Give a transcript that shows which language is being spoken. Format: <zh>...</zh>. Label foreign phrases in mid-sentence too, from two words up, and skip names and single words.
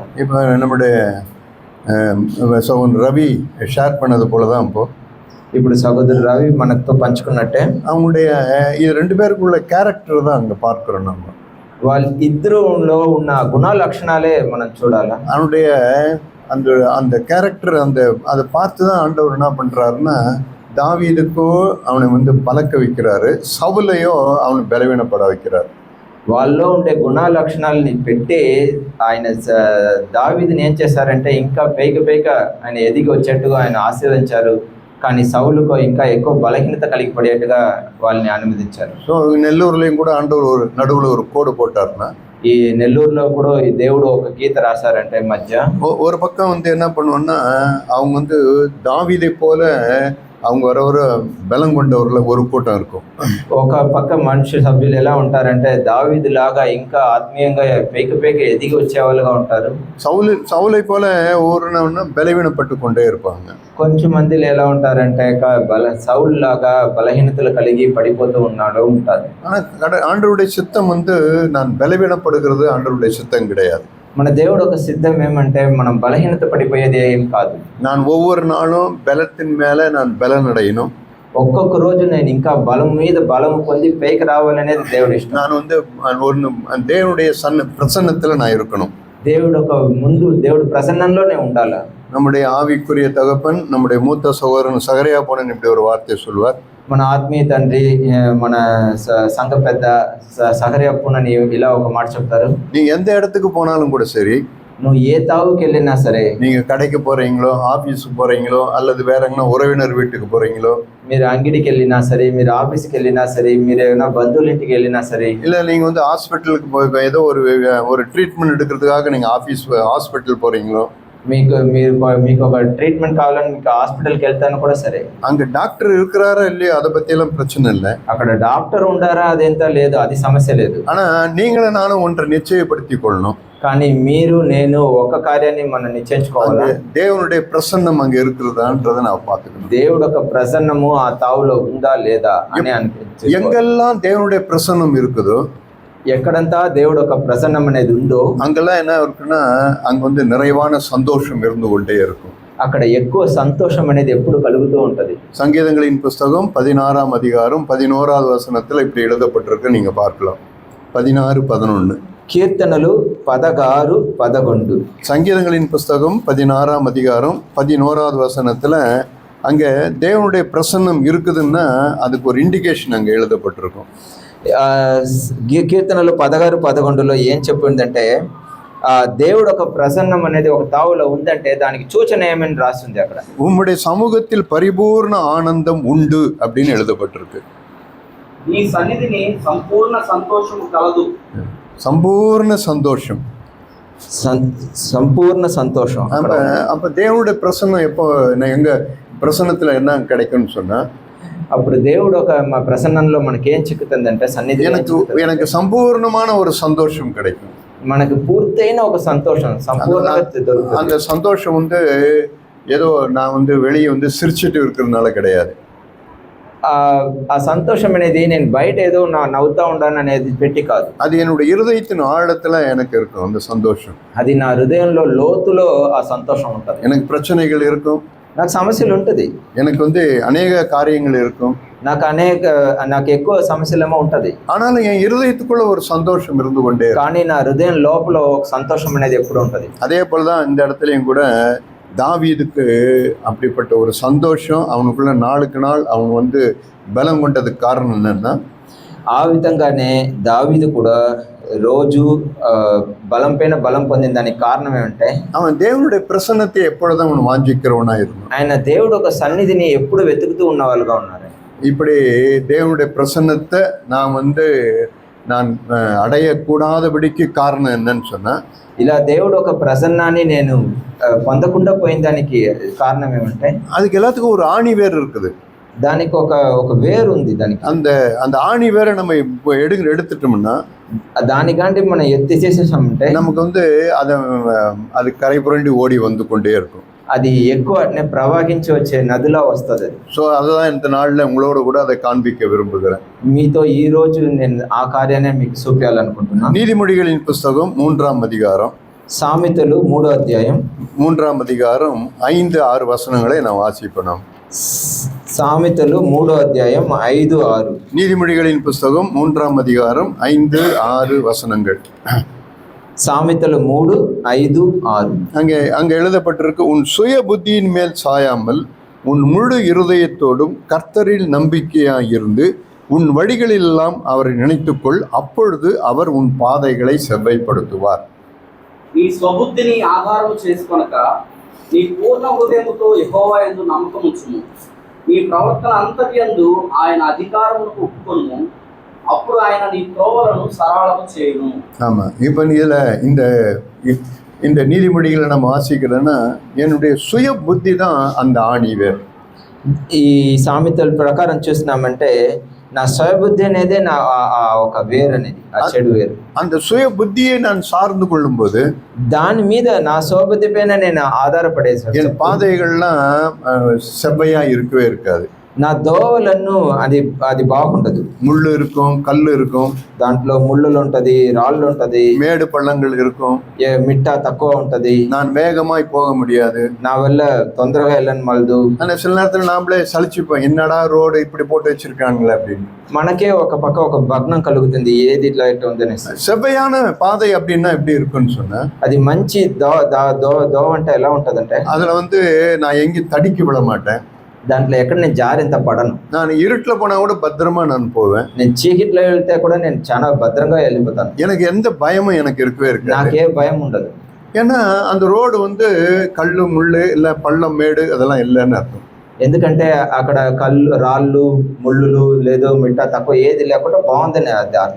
<ta>இப்போ நம்முடைய சகோதரர் ரவி ஷேர் பண்ணது போலதான்</ta> <te>ఇప్పుడు సహోదరు రవి మనతో పంచుకున్నట్టే</te> <ta>அவங்களுடைய இது 2 பேருக்குள்ள கேரக்டர் தான் அங்க பார்க்கிறோம்.</ta> <te>వాళ్ళ ఇద్దరులో ఉన్న గుణ లక్షణాలే మనం చూడాలి.</te> <ta>அவனுடைய அந்த அந்த கேரக்டர் அதை பார்த்து தான் ஆண்டவர் என்ன பண்ணுறாருன்னா தாவீதுக்கோ அவனை வந்து பழக்க வைக்கிறாரு, சவுலையோ அவனை பலவீனப்பட வைக்கிறார்.</ta> <te>వాళ్ళలో ఉండే గుణ లక్షణాలని పెట్టి ఆయన దావీదుని ఏం చేశారంటే ఇంకా పైకి ఆయన ఎదిగి వచ్చేట్టుగా ఆయన ఆశీర్వదించారు. కానీ సౌలుకు ఇంకా ఎక్కువ బలహీనత కలిగి పడేట్టుగా వాళ్ళని అనుమతించారు.</te> <ta>ஸோ நெல்லூர்லேயும் கூட ஆண்டவர் ஒரு நடுவில் ஒரு கோடு போட்டாருன்னா,</ta> <te>ఈ నెల్లూరులో కూడా ఈ దేవుడు ఒక గీత రాశారంటే మధ్య</te> <ta>ஒரு பக்கம் வந்து என்ன பண்ணுவோன்னா, அவங்க வந்து தாவீதை போல அவங்க வர பலம் கொண்டவர்ல ஒரு கூட்டம் இருக்கும்.</ta> <te>ఒక పక్క మనుషు సభ్యులు ఎలా ఉంటారంటే దావీదు లాగా ఇంకా ఆత్మీయంగా పైకి ఎదిగి వచ్చేవాళ్ళుగా ఉంటారు.</te> <ta>சவுலை போல ஒவ்வொரு பலவீனப்பட்டு கொண்டே இருப்பாங்க.</ta> <te>కొంచెం మందిలో ఎలా ఉంటారంటే సౌలు లాగా బలహీనతలు కలిగి పడిపోతూ ఉంటారు.</te> <ta>ஆனா ஆண்டவருடைய சித்தம் வந்து நான் பலவீனப்படுகிறது ஆண்டவருடைய சித்தம் கிடையாது.</ta> <te>మన దేవుడు ఒక సిద్ధం ఏమంటే మనం బలహీనత పడిపోయేది ఏం కాదు.</te> <ta>நான் ஒவ்வொரு நாளும் பலத்தின் மேல நான் பலன் அடையணும்.</ta> <te>ఒక్కొక్క రోజు నేను ఇంకా బలం మీద బలం పొంది పైకి రావాలనేది దేవుడి ఇష్టం.</te> <ta>நான் வந்து தேவனுடைய பிரசன்னத்துல நான் இருக்கணும்.</ta> <te>దేవుడు ప్రసన్నంలోనే ఉండాలి.</te> <ta>நம்முடைய ஆவிக்குரிய தகப்பன், நம்முடைய மூத்த சகோதரன் சகரியா போனன் இப்படி ஒரு வார்த்தை சொல்வார்.</ta> <te>మన ఆత్మీయ తండ్రి, మన సంఘ పెద్ద సహరియా పూనని ఇలా ఒక మాట చెప్తారు.</te> <ta>நீங்க எந்த இடத்துக்கு போனாலும் கூட சரி,</ta> <te>నువ్వు ఏ తావుకి వెళ్ళినా సరే,</te> <ta>நீங்க கடைக்கு போறீங்களோ, ஆபீஸுக்கு போறீங்களோ, அல்லது வேற எங்கன்னா உறவினர் வீட்டுக்கு போறீங்களோ,</ta> <te>మీరు అంగిడికి వెళ్ళినా సరే, మీరు ఆఫీస్కి వెళ్ళినా సరే, మీరు ఏమైనా బంధువుల ఇంటికి వెళ్ళినా సరే,</te> <ta>இல்ல நீங்க வந்து ஹாஸ்பிட்டலுக்கு போய் ஏதோ ஒரு ட்ரீட்மெண்ட் எடுக்கிறதுக்காக நீங்க ஹாஸ்பிட்டல் போறீங்களோ,</ta> <te>మీకు ఒక ట్రీట్మెంట్ కావాలని మీకు హాస్పిటల్కి వెళ్తాను కూడా సరే,</te> <ta>அங்க டாக்டர் இருக்கிறாரா இல்லையா அதை பத்தி எல்லாம் பிரச்சனை இல்லை.</ta> <te>అక్కడ డాక్టర్ ఉండారా అదేంత లేదు, అది సమస్య లేదు.</te> <ta>ஆனா நீங்களும் நானும் ஒன்றை நிச்சயப்படுத்திக் கொள்ளணும்.</ta> <te>కానీ మీరు నేను ఒక కార్యాన్ని మనం నిశ్చయించుకోవాలి.</te> <ta>தேவனுடைய பிரசன்னம் அங்க இருக்கிறதான்றதை நான் பார்த்துக்கணும்.</ta> <te>దేవుడు ఒక ప్రసన్నము ఆ తావులో ఉందా లేదా అని అనిపించింది.</te> <ta>எங்கெல்லாம் தேவனுடைய பிரசன்னம் இருக்குதோ,</ta> <te>ఎక్కడంతా దేవుడు ఒక ప్రసన్నం అనేది ఉందో</te> <ta>அங்கெல்லாம் என்ன இருக்குன்னா அங்க வந்து நிறைவான சந்தோஷம் இருந்து கொண்டே இருக்கும்.</ta> <te>అక్కడ ఎక్కువ సంతోషం అనేది ఎప్పుడు కలుగుతూ ఉంటది.</te> <ta>சங்கீதங்களின் புஸ்தகம் 16ஆம் அதிகாரம் 11வது வசனத்துல இப்படி எழுதப்பட்டிருக்கு, நீங்க பார்க்கலாம். 16:11.</ta> <te>కీర్తనలు 16:11.</te> <ta>சங்கீதங்களின் புஸ்தகம் 16ஆம் அதிகாரம் 11வது வசனத்துல அங்க தேவனுடைய பிரசன்னம் இருக்குதுன்னா அதுக்கு ஒரு இண்டிகேஷன் அங்க எழுதப்பட்டிருக்கும்.</ta> <te>కీర్తనలు 16:11లో ఏం చెప్పిందంటే దేవుడు ఒక ప్రసన్నం అనేది ఒక తావులో ఉందంటే దానికి సూచన ఏమని రాస్తుంది అక్కడ.</te> <ta>உம்முடைய சமூகத்தில் பரிபூர்ண ஆனந்தம் உண்டு அப்படின்னு எழுதப்பட்டிருக்கு.</ta> <te>నీ సన్నిధిని సంపూర్ణ సంతోషము కలదు.</te> <ta>சம்பூர்ண சந்தோஷம்,</ta> <te>సంపూర్ణ సంతోషం.</te> <ta>அப்ப தேவனுடைய பிரசன்னம் எப்போ எங்க பிரசன்னத்துல என்ன கிடைக்கும்னு சொன்னா,</ta> <te>అప్పుడు దేవుడు ఒక ప్రసన్నంలో మనకేం చిక్కుతుందంటే సన్నిధి</te> <ta>எனக்கு சம்பூர்ணமான ஒரு சந்தோஷம் கிடைக்கும்.</ta> <te>మనకు పూర్తయిన ఒక సంతోషం సంపూర్ణంగా దొరుకుతుంది.</te> <ta>அந்த சந்தோஷம் வந்து ஏதோ நான் வந்து வெளியே வந்து சிரிச்சிட்டு இருக்கிறதுனால கிடையாது.</ta> <te>ఆ సంతోషం అనేది నేను బయట ఏదో నవ్వుతా ఉండాను అనేది పెట్టి కాదు,</te> <ta>அது என்னுடைய இருதயத்தின் ஆழத்துல எனக்கு இருக்கும் அந்த சந்தோஷம்.</ta> <te>అది నా హృదయంలో లోతులో ఆ సంతోషం ఉంటుంది.</te> <ta>எனக்கு பிரச்சனைகள் இருக்கும்,</ta> <te>నాకు సమస్యలు ఉంటుంది,</te> <ta>எனக்கு வந்து அநேக காரியங்கள் இருக்கும்,</ta> <te>నాకు ఎక్కువ సమస్యలేమో ఉంటది.</te> <ta>ஆனாலும் என் இருதயத்துக்குள்ள ஒரு சந்தோஷம் இருந்து கொண்டே,</ta> <te>కానీ నా హృదయం లోపల ఒక సంతోషం అనేది ఎప్పుడు ఉంటది.</te> <ta>அதே போலதான் இந்த இடத்துலயும் கூட தாவீதுக்கு அப்படிப்பட்ட ஒரு சந்தோஷம் அவனுக்குள்ள நாளுக்கு நாள் அவன் வந்து பலம் கொண்டதுக்கு காரணம் என்னன்னா,</ta> <te>ఆ విధంగానే దావీదు కూడా రోజు బలం పైన బలం పొందిన దానికి కారణం ఏమంటే</te> <ta>அவன் தேவனுடைய பிரசன்னத்தை எப்பொழுதும் அவன் வாஞ்சிக்கிறவனா இருந்தான்.</ta> <te>ఆయన దేవుడు ఒక సన్నిధిని ఎప్పుడు వెతుకుతూ ఉన్న వాళ్ళుగా ఉన్నారు.</te> <ta>இப்படி தேவனுடைய பிரசன்னத்தை நான் அடையக்கூடாதபடிக்கு காரணம் என்னன்னு சொன்னா,</ta> <te>ఇలా దేవుడు ఒక ప్రసన్నాన్ని నేను పొందకుండా పోయిన దానికి కారణం ఏమంటే</te> <ta>அதுக்கு எல்லாத்துக்கும் ஒரு ஆணி வேர் இருக்குது.</ta> <te>దానికి ఒక వేరు ఉంది. దానికి</te> <ta>அந்த ஆணி வேரை நம்ம இப்போ எடுத்துட்டோம்னா,</ta> <te>దానికంటే మనం ఎత్తిచేసేసామంటే</te> <ta>நமக்கு வந்து அது கரை புரண்டி ஓடி வந்து கொண்டே இருக்கும்.</ta> <te>అది ఎక్కువ ప్రవహించి వచ్చే నదిలా వస్తుంది.</te> <ta>ஸோ அதுதான் இந்த நாளில் உங்களோட கூட அதை காண்பிக்க விரும்புகிறேன்.</ta> <te>మీతో ఈ రోజు నేను ఆ కార్యాన్ని మీకు చూపించాలనుకుంటున్నాను.</te> <ta>நீதிமொழிகளின் புஸ்தகம் 3ஆம் அதிகாரம்,</ta> <te>సామెతలు 3వ అధ్యాయం</te> <ta>3ஆம் அதிகாரம் 5-6 வசனங்களை நான் வாசிப்போம்.</ta> <te>సామెతలు 3వ అధ్యాయం 5-6.</te> <ta>நீதிமொழிகளின் புஸ்தகம் 3ஆம் அதிகாரம் 5-6 வசனங்கள்.</ta> <te>సామెతలు 3:5-6.</te> <ta>அங்கே எழுதப்பட்டிருக்கு, உன் சுய புத்தியின் மேல் சாயாமல் உன் முழு இருதயத்தோடும் கர்த்தரில் நம்பிக்கையாயிருந்து உன் வழிகளெல்லாம் அவரை நினைத்துக்கொள், அப்பொழுது அவர் உன் பாதைகளை செவ்வைப்படுத்துவார்.</ta> <te>నీ స్వబుద్ధిని ఆధారం చేసుకొనక నీ పూర్ణ హృదయముతో యెహోవా యందు నమ్మకం ఉంచుము. నీ ప్రవర్తన అంతటియందు ఆయన అధికారములకు ఒప్పుకొనుము. అప్పుడు ఆయన నీ త్రోవలను సరళము చేయును.</te> <ta>ஆமாம், இப்போ இந்த நீதிமொழிகளை நம்ம வாசிக்கிறோன்னா என்னுடைய சுய புத்தி தான் அந்த ஆணி வேர்.</ta> <te>ఈ సామెతల ప్రకారం చూసినామంటే నా స్వబుద్ధి అనేదే నా ఒక వేరు అనేది, ఆ చెడు వేరు.</te> <ta>அந்த சுய புத்தியை நான் சார்ந்து கொள்ளும்போது</ta> <te>దాని మీద నా స్వబుద్ధి పైన నేను ఆధారపడేసాను.</te> <ta>என் பாதைகள்லாம் செவ்வையா இருக்கவே இருக்காது.</ta> <te>నా దోవలను అది బాగుండదు.</te> <ta>முள்ளு இருக்கும், கல் இருக்கும்,</ta> <te>దాంట్లో ముళ్ళులు ఉంటది, రాళ్ళు ఉంటది,</te> <ta>மேடு பள்ளங்கள் இருக்கும்,</ta> <te>మిట్ట తక్కువ ఉంటది,</te> <ta>நான் வேகமாய் போக முடியாது,</ta> <te>నా వల్ల తొందరగా వెళ్ళను మలదు.</te> <ta>ஆனால் சில நேரத்தில் நாமளே சலிச்சுப்போம், என்னடா ரோடு இப்படி போட்டு வச்சிருக்காங்களே அப்படின்னு.</ta> <te>మనకే ఒక పక్క ఒక భగ్నం కలుగుతుంది, ఏది ఇట్లా ఇట్లా ఉందని.</te> <ta>செவ்வையான பாதை அப்படின்னா எப்படி இருக்குன்னு சொன்னா,</ta> <te>అది మంచి దో అంటే ఎలా ఉంటదంటే</te> <ta>அதுல நான் எங்கேயும் தடிக்கி விட மாட்டேன்,</ta> <te>దాంట్లో ఎక్కడ నేను జారింత పడను.</te> <ta>நான் இருட்டுல போனா கூட பத்திரமா நான் போவேன்,</ta> <te>నేను చీకట్లో వెళ్తే కూడా నేను చాలా భద్రంగా వెళ్ళిపోతాను.</te> <ta>எனக்கு எந்த பயமும் எனக்கு இருக்கவே இருக்கு,</ta> <te>నాకే భయం ఉండదు.</te> <ta>ஏன்னா அந்த ரோடு கல்லு முள்ளு இல்ல பள்ளம் மேடு அதெல்லாம் இல்லைன்னு அர்த்தம்.</ta> <te>ఎందుకంటే అక్కడ కళ్ళు రాళ్ళు ముళ్ళులు లేదు మిట్ట తక్కువ ఏది లేకుండా బాగుందని అది అర్థం.</te>